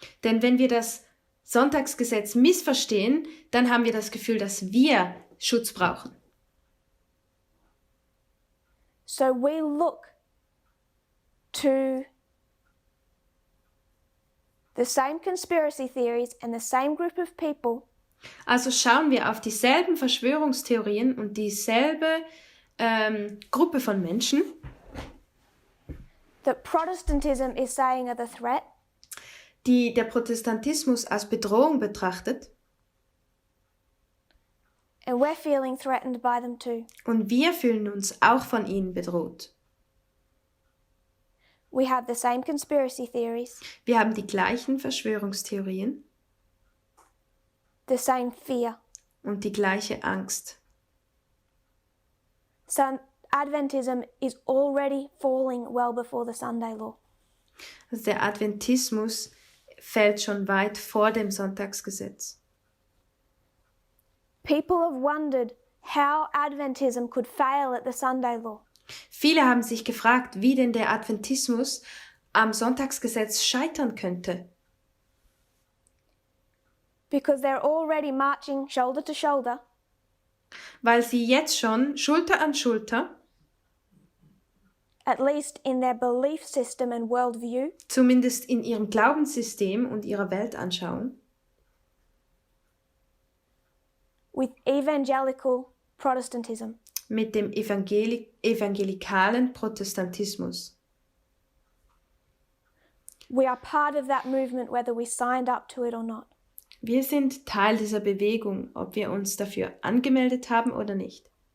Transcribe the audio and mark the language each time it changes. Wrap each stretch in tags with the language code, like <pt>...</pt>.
<de>Denn wenn wir das Sonntagsgesetz missverstehen, dann haben wir das Gefühl, dass wir Schutz brauchen.</de> <en>So we look to the same conspiracy theories and the same group of people</en> <de>Also schauen wir auf dieselben Verschwörungstheorien und dieselbe Gruppe von Menschen,</de> <en>that Protestantism is saying are the threat,</en> <de>die der Protestantismus als Bedrohung betrachtet,</de> <en>and we're feeling threatened by them too.</en> <de>und wir fühlen uns auch von ihnen bedroht.</de> <en>We have the same conspiracy theories,</en> <de>Wir haben die gleichen Verschwörungstheorien</de> <en>the same fear.</en> <de>und die gleiche Angst.</de> <en>So Adventism is already falling well before the Sunday law.</en> <de>Also der Adventismus fällt schon weit vor dem Sonntagsgesetz.</de> <en>People have wondered how Adventism could fail at the Sunday law.</en> <de>Viele haben sich gefragt, wie denn der Adventismus am Sonntagsgesetz scheitern könnte.</de> <en>Because they're already marching shoulder to shoulder</en> <de>Weil sie jetzt schon Schulter an Schulter,</de> <en>at least in their belief system and worldview,</en> <de>zumindest in ihrem Glaubenssystem und ihrer Weltanschauung,</de> <en>with evangelical Protestantism.</en> <de>mit dem evangelikalen Protestantismus.</de> <en>We are part of that movement whether we signed up to it or not.</en> <de>Wir sind Teil dieser Bewegung, ob wir uns dafür angemeldet haben oder nicht.</de>